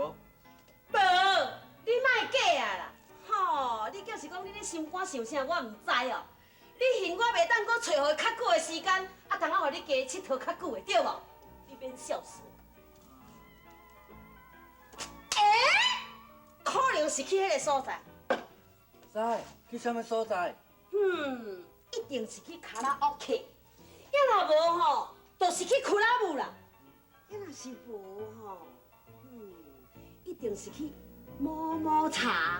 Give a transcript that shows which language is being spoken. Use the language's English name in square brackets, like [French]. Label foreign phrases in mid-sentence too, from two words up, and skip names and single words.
[Min Nan Chinese] 无，你莫假啊啦！吼，你就是讲你咧心肝想啥，我毋知哦。你嫌我袂当搁找互较久的时间，啊，等下互你加佚佗较久的，对无？你免笑死。可能是去迄个所在。塞，去什么所在？一定是去卡拉 OK。要若无吼，就是去库拉姆啦。要若是无吼，一定是去摸摸茶。